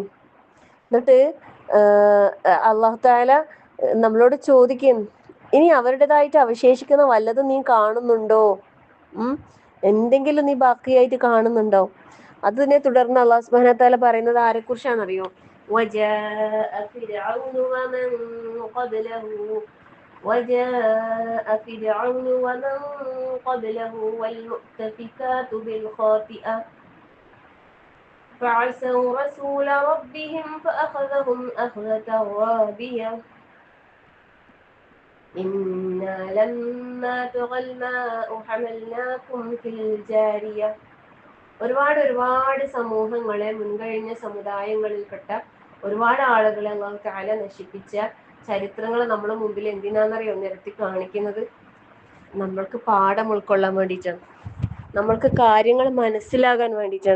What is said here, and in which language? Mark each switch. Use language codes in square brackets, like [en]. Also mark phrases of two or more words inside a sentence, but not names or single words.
[ml] എന്നിട്ട് [ar] الله تعالى [ml] നമ്മളോട് ചോദിക്കും, ഇനി അവരുടേതായിട്ട് അവശേഷിക്കുന്ന വല്ലതും നീ കാണുന്നുണ്ടോ? എന്തെങ്കിലും നീ ബാക്കിയായിട്ട് കാണുന്നുണ്ടോ? അതിനെ തുടർന്ന് [ar] الله سبحانه وتعالى [ml] പറയുന്നത് ആരെക്കുറിച്ചാണെന്നറിയോ? [ar] وجاء فرعون ومن قبله والمؤتفكات بالخاطئة فعصوا رسول ربهم فأخذهم أخذة رابية إنا لما طغى الماء حملناكم في الجارية. [ml] ഒരുപാട് സമൂഹങ്ങളെ, മുൻകഴിഞ്ഞ സമുദായങ്ങളിൽപ്പെട്ട ഒരുപാട് ആളുകളെ [ar] الله تعالى [ml] നശിപ്പിച്ച ചരിത്രങ്ങൾ നമ്മുടെ മുമ്പിൽ എന്തിനാണെന്നറിയോ നിരത്തി കാണിക്കുന്നത്? നമ്മൾക്ക് പാഠം ഉൾക്കൊള്ളാൻ വേണ്ടിയിട്ടാണ്, നമ്മൾക്ക് കാര്യങ്ങൾ മനസ്സിലാകാൻ വേണ്ടിയിട്ടാണ്.